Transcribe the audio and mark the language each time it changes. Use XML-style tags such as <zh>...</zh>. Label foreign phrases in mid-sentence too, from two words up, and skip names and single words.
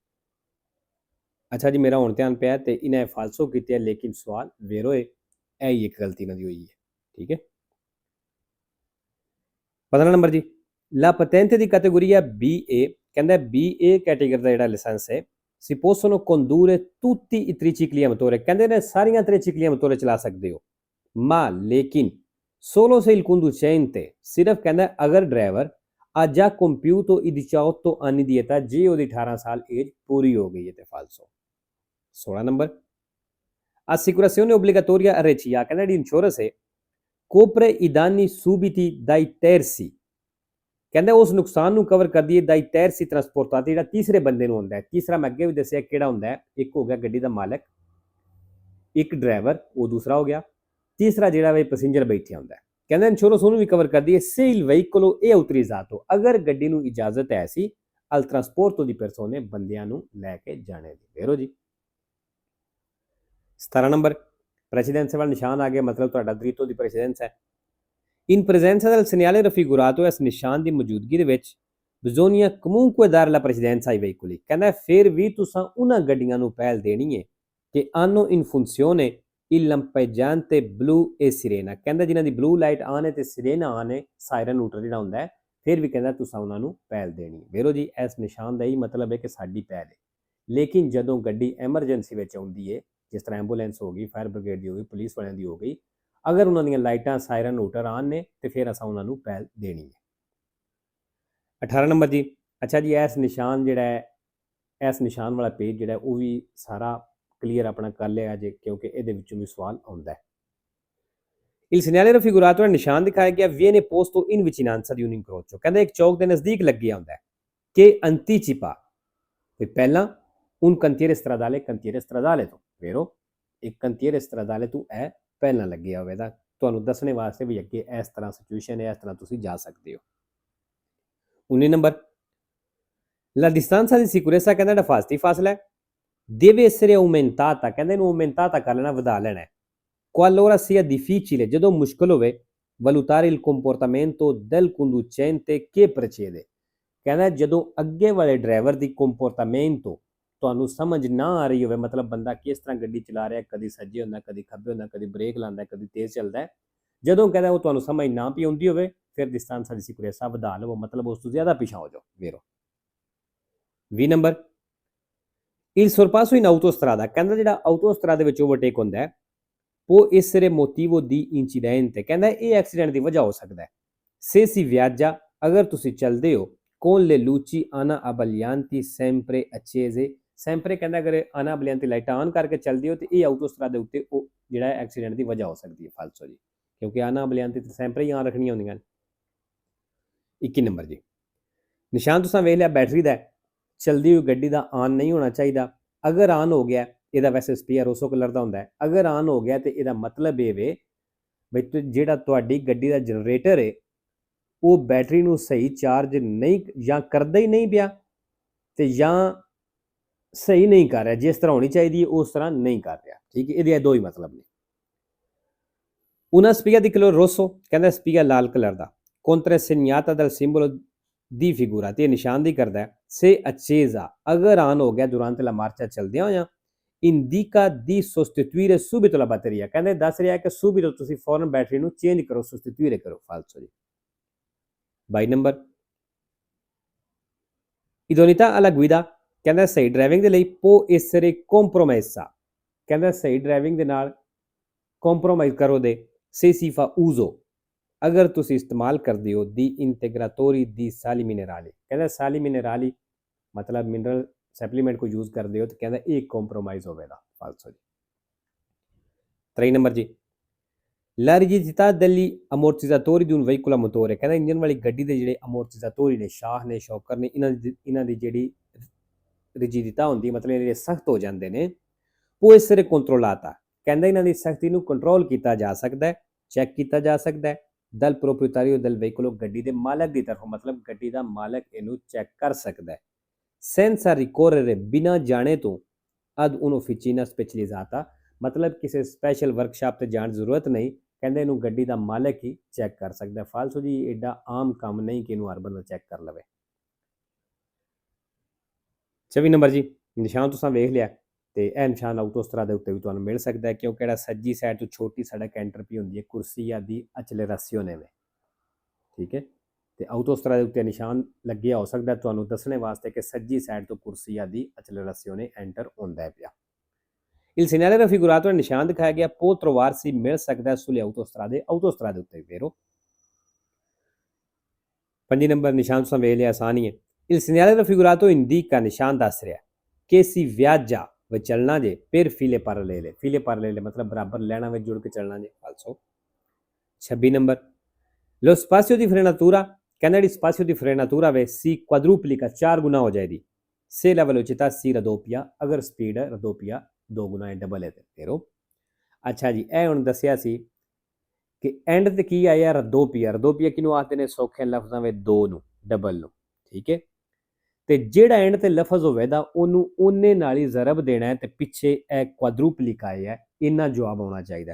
<pa>ਅੱਛਾ ਜੀ, ਮੇਰਾ ਹੁਣ ਧਿਆਨ ਪਿਆ ਤੇ ਇਹਨੇ ਫਾਲਸੋ ਕੀਤੇ ਹੈ, ਲੇਕਿਨ ਸਵਾਲ ਵੇਰੋ ਇਹ ਹੀ ਇੱਕ ਗਲਤੀ ਇਹਨਾਂ ਦੀ ਹੋਈ ਹੈ, ਠੀਕ ਹੈ। 15 ਨੰਬਰ ਜੀ,</pa> <it>la patente</it> <pa>ਦੀ ਕੈਟੇਗਰੀ ਹੈ BA, ਕਹਿੰਦਾ BA ਕੈਟੇਗਰੀ ਦਾ ਜਿਹੜਾ ਲਾਇਸੈਂਸ ਹੈ</pa> <it>si possono condurre tutti i tricicli a motore,</it> <pa>ਕਹਿੰਦੇ ਨੇ ਸਾਰੀਆਂ ਤ੍ਰਿਚਿਕਲੀਆਂ ਮੋਟੋਰੇ ਚਲਾ ਸਕਦੇ ਹੋ,</pa> <it>ma लेकिन solo se il conducente,</it> <pa>ਸਿਰਫ ਕਹਿੰਦਾ ਅਗਰ ਡਰਾਈਵਰ</pa> <it>ha già compiuto i 18 anni di età,</it> <pa>ਜੇ ਉਹਦੀ 18 ਸਾਲ ਏਜ ਪੂਰੀ ਹੋ ਗਈ ਹੈ ਤੇ ਫਾਲਸੋ।</pa> <it>16 ਨੰਬਰ assicurazione obbligatoria RCA,</it> <pa>ਕਹਿੰਦਾ ਜਿਹੜੀ ਇੰਸ਼ੋਰੈਂਸ ਹੈ</pa> <it>copre i danni subiti dai terzi,</it> <pa>ਕਹਿੰਦਾ ਉਸ ਨੁਕਸਾਨ ਨੂੰ ਕਵਰ ਕਰਦੀ ਹੈ</pa> <it>dai terzi trasportati,</it> <pa>ਜਿਹੜਾ ਤੀਸਰੇ ਬੰਦੇ ਨੂੰ ਹੁੰਦਾ ਹੈ। ਤੀਸਰਾ ਮੈਂ ਅੱਗੇ ਵੀ ਦੱਸਿਆ ਕਿਹੜਾ ਹੁੰਦਾ ਹੈ, ਇੱਕ ਹੋ ਗਿਆ ਗੱਡੀ ਦਾ ਮਾਲਕ, ਇੱਕ ਡਰਾਈਵਰ, ਉਹ ਦੂਸਰਾ ਹੋ ਗਿਆ, ਤੀਸਰਾ ਜਿਹੜਾ ਵੀ ਪੈਸੇਂਜਰ ਬੈਠਿਆ ਹੁੰਦਾ ਹੈ। ਕਹਿੰਦਾ ਇੰਸ਼ੋਰੈਂਸ ਉਹਨੂੰ ਵੀ ਕਵਰ ਕਰਦੀ ਹੈ</pa> <it>se il veicolo è autorizzato,</it> <pa>ਅਗਰ ਗੱਡੀ ਨੂੰ ਇਜਾਜ਼ਤ ਹੈ ਸੀ</pa> <it>al trasporto di persone,</it> <pa>ਬੰਦਿਆਂ ਨੂੰ ਲੈ ਕੇ ਜਾਣੇ ਦੀ। ਵੇਰੋ ਜੀ 17 ਨੰਬਰ ਪ੍ਰੈਸੀਡੈਂਸ ਵਾਲਾ ਨਿਸ਼ਾਨ ਆ ਗਿਆ, ਮਤਲਬ ਤੁਹਾਡਾ</pa> <it>diritto di precedenza</it> <pa>ਹੈ।</pa> <it>in presenza del segnale raffigurato,</it> <pa>ਇਸ ਨਿਸ਼ਾਨ ਦੀ ਮੌਜੂਦਗੀ ਦੇ ਵਿੱਚ</pa> <it>bisogna comunque dare la precedenza ai veicoli,</it> <pa>ਕਹਿੰਦਾ ਫਿਰ ਵੀ ਤੁਸੀਂ ਉਹਨਾਂ ਗੱਡੀਆਂ ਨੂੰ ਪਹਿਲ ਦੇਣੀ ਹੈ ਕਿ</pa> <it>hanno in funzione il lampeggiante blu e sirena,</it> <pa>ਕਹਿੰਦਾ ਜਿਨ੍ਹਾਂ ਦੀ</pa> <en>blue light</en> <pa>ਆਨ ਹੈ ਤੇ ਸਿਰੇਨਾ ਆਨ ਹੈ, ਸਾਇਰਨ ਨੂਟਰ ਜਿਹੜਾ ਹੁੰਦਾ ਹੈ, ਫਿਰ ਵੀ ਕਹਿੰਦਾ ਤੁਸੀਂ ਉਹਨਾਂ ਨੂੰ ਪਹਿਲ ਦੇਣੀ। ਵੇਰੋ ਜੀ ਇਸ ਨਿਸ਼ਾਨ ਦਾ ਹੀ ਮਤਲਬ ਹੈ ਕਿ ਸਾਡੀ ਪਹਿਲ ਹੈ, ਲੇਕਿਨ ਜਦੋਂ ਗੱਡੀ ਐਮਰਜੈਂਸੀ ਵਿੱਚ ਆਉਂਦੀ ਹੈ, ਜਿਸ ਤਰ੍ਹਾਂ ਐਂਬੂਲੈਂਸ ਹੋ ਗਈ,</pa> <en>fire brigade</en> <pa>ਦੀ ਹੋ ਗਈ, ਪੁਲਿਸ ਵਾਲਿਆਂ ਦੀ ਹੋ ਗਈ, ਅਗਰ ਉਹਨਾਂ ਦੀਆਂ ਲਾਈਟਾਂ ਸਾਇਰਨ ਨੂਟਰ ਆਨ ਨੇ ਤੇ ਫਿਰ ਅਸਾਂ ਉਹਨਾਂ ਨੂੰ ਪਹਿਲ ਦੇਣੀ ਹੈ। 18 ਨੰਬਰ ਜੀ, ਅੱਛਾ ਜੀ ਇਸ ਨਿਸ਼ਾਨ ਜਿਹੜਾ ਹੈ, ਇਸ ਨਿਸ਼ਾਨ ਵਾਲਾ ਪੇਜ ਜਿਹੜਾ ਉਹ ਵੀ ਸਾਰਾ ਕਲੀਅਰ ਆਪਣਾ ਕਰ ਲਿਆ ਜੇ, ਕਿਉਂਕਿ ਇਹਦੇ ਵਿੱਚੋਂ ਵੀ ਸਵਾਲ ਆਉਂਦਾ ਹੈ।</pa> <it>il segnale raffigurato,</it> <pa>ਨਿਸ਼ਾਨ ਦਿਖਾਇਆ ਗਿਆ</pa> <it>viene posto in vicinanza di un incrocio,</it> <pa>ਕਹਿੰਦਾ ਇੱਕ ਚੌਕ ਦੇ ਨਜ਼ਦੀਕ ਲੱਗਿਆ ਹੁੰਦਾ ਹੈ ਕਿ anticipa, ਤੇ ਪਹਿਲਾਂ</pa> <it>un cantiere stradale, cantiere stradale</it> <pa>ਤੋਂ ਵੇਰੋ ਇੱਕ</pa> <it>cantiere stradale</it> <pa>ਤੋਂ ਇਹ ਪਹਿਲਾਂ ਲੱਗਿਆ ਹੋਵੇਗਾ, ਤੁਹਾਨੂੰ ਦੱਸਣੇ ਵਾਸਤੇ ਵੀ ਅੱਗੇ ਇਸ ਤਰ੍ਹਾਂ ਸਿਚੁਏਸ਼ਨ ਹੈ, ਇਸ ਤਰ੍ਹਾਂ ਤੁਸੀਂ ਜਾ ਸਕਦੇ ਹੋ।</pa> <it>19 ਨੰਬਰ la distanza di sicurezza,</it> <pa>ਕਹਿੰਦਾ ਜਿਹੜਾ ਹਿਫਾਜ਼ਤੀ ਫਾਸਲਾ ਹੈ</pa> <it>deve essere aumentata,</it> <pa>ਕਹਿੰਦੇ ਇਹਨੂੰ aumentata ਕਰ ਲੈਣਾ, ਵਧਾ ਲੈਣਾ ਹੈ।</pa> <it>qualora sia difficile,</it> <pa>ਜਦੋਂ ਮੁਸ਼ਕਲ ਹੋਵੇ</pa> <it>valutare il comportamento del conducente che precede,</it> <pa>ਕਹਿੰਦਾ ਜਦੋਂ ਅੱਗੇ ਵਾਲੇ ਡਰਾਈਵਰ ਦੀ comportamento ਤੁਹਾਨੂੰ ਸਮਝ ਨਾ ਆ ਰਹੀ ਹੋਵੇ, ਮਤਲਬ ਬੰਦਾ ਕਿਸ ਤਰ੍ਹਾਂ ਗੱਡੀ ਚਲਾ ਰਿਹਾ, ਕਦੀ ਸੱਜੇ ਹੁੰਦਾ, ਕਦੀ ਖੱਬੇ ਹੁੰਦਾ, ਕਦੀ ਬ੍ਰੇਕ ਲਾਉਂਦਾ, ਕਦੀ ਤੇਜ਼ ਚੱਲਦਾ ਹੈ, ਜਦੋਂ ਕਹਿੰਦਾ ਉਹ ਤੁਹਾਨੂੰ ਸਮਝ ਨਾ ਪਈ ਆਉਂਦੀ ਹੋਵੇ, ਫਿਰ</pa> <it>distanza di sicurezza</it> <pa>ਵਧਾ ਲਵੋ, ਮਤਲਬ ਉਸ ਤੋਂ ਜ਼ਿਆਦਾ ਪਿਛਾ ਹੋ ਜਾਓ। ਵੇਰੋ 20 ਨੰਬਰ</pa> <it>il sorpasso in autostrada,</it> <pa>ਕਹਿੰਦਾ ਜਿਹੜਾ ਆਟੋਸਟਰਾਦਾ ਵਿੱਚ ਓਵਰਟੇਕ ਹੁੰਦਾ ਹੈ</pa> <it>può essere motivo di incidente,</it> <pa>ਕਹਿੰਦਾ ਇਹ ਐਕਸੀਡੈਂਟ ਦੀ ਵਜ੍ਹਾ ਹੋ ਸਕਦਾ ਹੈ।</pa> <it>se si viaggia,</it> <pa>ਅਗਰ ਤੁਸੀਂ ਚੱਲਦੇ ਹੋ</pa> <it>con le luci ana abbaglianti sempre accese, sempre</it> <pa>ਕਹਿੰਦਾ ਅਗਰ</pa> <it>ana abbaglianti</it> <pa>ਲਾਈਟਾਂ ਆਨ ਕਰਕੇ ਚੱਲਦੇ ਹੋ ਤੇ ਇਹ ਆਟੋਸਟਰਾਦਾ ਦੇ ਉੱਤੇ ਉਹ ਜਿਹੜਾ ਐਕਸੀਡੈਂਟ ਦੀ ਵਜ੍ਹਾ ਹੋ ਸਕਦੀ ਹੈ ਫਾਲਸੋ ਜੀ, ਕਿਉਂਕਿ</pa> <it>ana abbaglianti</it> <pa>ਤੇ sempre ਹੀ ਆਨ ਰੱਖਣੀਆਂ ਹੁੰਦੀਆਂ ਨੇ। 21 ਨੰਬਰ ਜੀ ਨਿਸ਼ਾਨ ਤੁਸੀਂ ਵੇਖ ਲਿਆ ਬੈਟਰੀ ਦਾ, ਚਲਦੀ ਹੋਈ ਗੱਡੀ ਦਾ ਆਨ ਨਹੀਂ ਹੋਣਾ ਚਾਹੀਦਾ, ਅਗਰ ਆਨ ਹੋ ਗਿਆ ਇਹਦਾ ਵੈਸੇ ਸਪੀਅਰ ਉਸੋ ਕਲਰ ਦਾ ਹੁੰਦਾ ਹੈ, ਅਗਰ ਆਨ ਹੋ ਗਿਆ ਤੇ ਇਹਦਾ ਮਤਲਬ ਇਹ ਵੇ ਬਈ ਜਿਹੜਾ ਤੁਹਾਡੀ ਗੱਡੀ ਦਾ ਜਨਰੇਟਰ ਹੈ ਉਹ ਬੈਟਰੀ ਨੂੰ ਸਹੀ ਚਾਰਜ ਨਹੀਂ ਜਾਂ ਕਰਦਾ ਹੀ ਨਹੀਂ ਪਿਆ ਤੇ ਜਾਂ ਸਹੀ ਨਹੀਂ ਕਰ ਰਿਹਾ, ਜਿਸ ਤਰ੍ਹਾਂ ਹੋਣੀ ਚਾਹੀਦੀ ਹੈ ਉਸ ਤਰ੍ਹਾਂ ਨਹੀਂ ਕਰ ਰਿਹਾ। ਠੀਕ ਹੈ, ਇਹਦੇ ਦੋ ਹੀ ਮਤਲਬ ਨੇ।</pa> <it>una spia di colore rosso,</it> <pa>ਕਹਿੰਦਾ ਸਪੀਆ ਲਾਲ ਕਲਰ ਦਾ,</pa> <it>contrassegnata dal simbolo di figura,</it> <pa>ਤੇ ਨਿਸ਼ਾਨਦੇਹੀ ਕਰਦਾ ਹੈ</pa> <it>se accesa,</it> <pa>ਅਗਰ ਆਨ ਹੋ ਗਿਆ</pa> <it>durante la marcia</it> <pa>ਚੱਲਦਿਆਂ ਹੋਇਆਂ,</pa> <it>indica di sostituire subito la batteria,</it> <pa>ਕਹਿੰਦੇ ਦੱਸ ਰਿਹਾ ਕਿ subito ਤੁਸੀਂ ਫੌਰਨ ਬੈਟਰੀ ਨੂੰ ਚੇਂਜ ਕਰੋ, sostituire ਕਰੋ ਫਾਲਸੋ ਜੀ।</pa> <it>22 ਨੰਬਰ idoneità alla guida,</it> <pa>ਕਹਿੰਦਾ ਸਹੀ ਡਰਾਈਵਿੰਗ ਦੇ ਲਈ</pa> <it>può essere compromessa,</it> <pa>ਕਹਿੰਦਾ ਸਹੀ ਡਰਾਈਵਿੰਗ ਦੇ ਨਾਲ ਕੰਪਰੋਮਾਈਜ਼ ਕਰੋ ਦੇ</pa> <it>se si fa uso,</it> <pa>ਅਗਰ ਤੁਸੀਂ ਇਸਤੇਮਾਲ ਕਰਦੇ ਹੋ</pa> <it>di integratori di sali minerali,</it> <pa>ਕਹਿੰਦਾ</pa> <it>sali minerali</it> <pa>ਮਤਲਬ</pa> <en>mineral supplement</en> <pa>ਕੋ ਯੂਜ਼ ਕਰਦੇ ਹੋ ਤਾਂ ਕਹਿੰਦਾ ਇਹ ਕੰਪਰੋਮਾਈਜ਼ ਹੋਵੇਗਾ ਫਾਲਸੋ ਜੀ।</pa> <it>23 ਨੰਬਰ ਜੀ la rigidità degli ammortizzatori di un veicolo a motore,</it> <pa>ਕਹਿੰਦਾ ਇੰਜਨ ਵਾਲੀ ਗੱਡੀ ਦੇ ਜਿਹੜੇ ਅਮੋਰਟਿਜ਼ਾਟੋਰੀ ਨੇ, ਸ਼ਾਖ ਨੇ, ਸ਼ੌਕਰ ਨੇ, ਇਹਨਾਂ ਦੀ ਜਿਹੜੀ ਰਿਜਿਡਿਟਾ ਹੁੰਦੀ ਮਤਲਬ ਇਹ ਸਖਤ ਹੋ ਜਾਂਦੇ ਨੇ,</pa> <it>può essere controllata,</it> <pa>ਕਹਿੰਦਾ ਇਹਨਾਂ ਦੀ ਸਖਤੀ ਨੂੰ ਕੰਟਰੋਲ ਕੀਤਾ ਜਾ ਸਕਦਾ ਹੈ, ਚੈੱਕ ਕੀਤਾ ਜਾ ਸਕਦਾ ਹੈ</pa> <it>dal proprietario del veicolo,</it> <pa>ਗੱਡੀ ਦੇ ਮਾਲਕ ਦੀ ਤਰਫੋਂ, ਮਤਲਬ ਗੱਡੀ ਦਾ ਮਾਲਕ ਇਹਨੂੰ ਚੈੱਕ ਕਰ ਸਕਦਾ ਹੈ।</pa> <it>senza ricorrere,</it> <pa>ਬਿਨਾਂ ਜਾਣੇ ਤੋਂ</pa> <it>ad un'officina specializzata,</it> <pa>ਮਤਲਬ ਕਿਸੇ ਸਪੈਸ਼ਲ ਵਰਕਸ਼ਾਪ ਤੇ ਜਾਣ ਦੀ ਜ਼ਰੂਰਤ ਨਹੀਂ, ਕਹਿੰਦੇ ਇਹਨੂੰ ਗੱਡੀ ਦਾ ਮਾਲਕ ਹੀ ਚੈੱਕ ਕਰ ਸਕਦਾ। ਫਾਲਸੋ ਜੀ ਐਡਾ ਆਮ ਕੰਮ ਨਹੀਂ ਕਿ ਇਹਨੂੰ ਹਰ ਬੰਦਾ ਚੈੱਕ ਕਰ ਲਵੇ। 24 ਨੰਬਰ ਜੀ ਨਿਸ਼ਾਨ ਤੁਸੀਂ ਵੇਖ ਲਿਆ ਤੇ ਇਹ ਨਿਸ਼ਾਨ ਆਟੋਸਟਰਾ ਦੇ ਉੱਤੇ ਵੀ ਤੁਹਾਨੂੰ ਮਿਲ ਸਕਦਾ ਹੈ, ਕਿਉਂਕਿ ਜਿਹੜਾ ਸੱਜੀ ਸਾਈਡ ਤੋਂ ਛੋਟੀ ਸੜਕ ਐਂਟਰ ਪੀ ਹੁੰਦੀ ਹੈ</pa> <it>corsia di accelerazione</it> <pa>ਵਿੱਚ। ਠੀਕ ਹੈ, ਤੇ ਆਊਟੋਸਟਰਾ ਦੇ ਉੱਤੇ ਨਿਸ਼ਾਨ ਲੱਗਿਆ ਹੋ ਸਕਦਾ ਤੁਹਾਨੂੰ ਦੱਸਣੇ ਵਾਸਤੇ ਕਿ ਸੱਜੀ ਸਾਈਡ ਤੋਂ</pa> <it>corsia di accelerazione</it> <pa>ਐਂਟਰ ਹੁੰਦਾ ਹੈ ਪਿਆ।</pa> <it>Il segnale raffigurato nel</it> <pa>ਨਿਸ਼ਾਨ ਦਿਖਾਇਆ ਗਿਆ</pa> <it>può trovarsi</it> <pa>ਮਿਲ ਸਕਦਾ</pa> <it>sulle autostrade</it> <pa>ਦੇ ਉੱਤੇ</pa> <it>vero।</it> <pa>5 ਨੰਬਰ ਨਿਸ਼ਾਨ ਤੁਸੀਂ ਵੇਖ ਲਿਆ ਆਸਾਨ ਹੀ ਹੈ।</pa> <it>Il segnale raffigurato indica</it> <pa>ਨਿਸ਼ਾਨ ਦੱਸ ਰਿਹਾ ਕਿ</pa> <it>si viaggia</it> <pa>ਵੇ ਚੱਲਣਾ ਜੇ</pa> <it>per file parallele</it> <pa>ਮਤਲਬ ਬਰਾਬਰ ਲਾਈਨਾਂ ਵਿੱਚ ਜੁੜ ਕੇ ਚੱਲਣਾ ਜੇ also। 26 ਨੰਬਰ</pa> <it>lo spazio di frenatura</it> <pa>ਕਹਿੰਦਾ ਜਿਹੜੀ</pa> <it>spazio di frenatura</it> <pa>ਵੇ</pa> <it>si quadruplica</it> <pa>4 ਗੁਣਾ ਹੋ ਜਾਏਗੀ</pa> <it>se la velocità si raddoppia</it> <pa>ਅਗਰ ਸਪੀਡ raddoppia 2 ਗੁਣਾ ਹੈ ਡਬਲ ਹੈ ਤੇ ਫੇਰੋ। ਅੱਛਾ ਜੀ ਇਹ ਹੁਣ ਦੱਸਿਆ ਸੀ ਕਿ ਐਂਡ ਤੇ ਕੀ ਆਇਆ raddoppia ਕਿਹਨੂੰ ਆਖਦੇ ਨੇ ਸੌਖੇ ਲਫ਼ਜ਼ਾਂ ਵਿੱਚ 2 ਨੂੰ ਡਬਲ ਨੂੰ ਠੀਕ ਹੈ। ਤੇ ਜਿਹੜਾ ਐਂਡ ਤੇ ਲਫ਼ਜ਼ ਹੋਵੇਗਾ ਉਹਨੂੰ ਉਹਨੇ ਨਾਲ ਹੀ ਜ਼ਰਬ ਦੇਣਾ ਹੈ ਤੇ ਪਿੱਛੇ ਇਹ ਕੁਆਡਰੂਪਲਿਕਾ ਆਇਆ ਇੰਨਾ ਜਵਾਬ ਆਉਣਾ ਚਾਹੀਦਾ।</pa>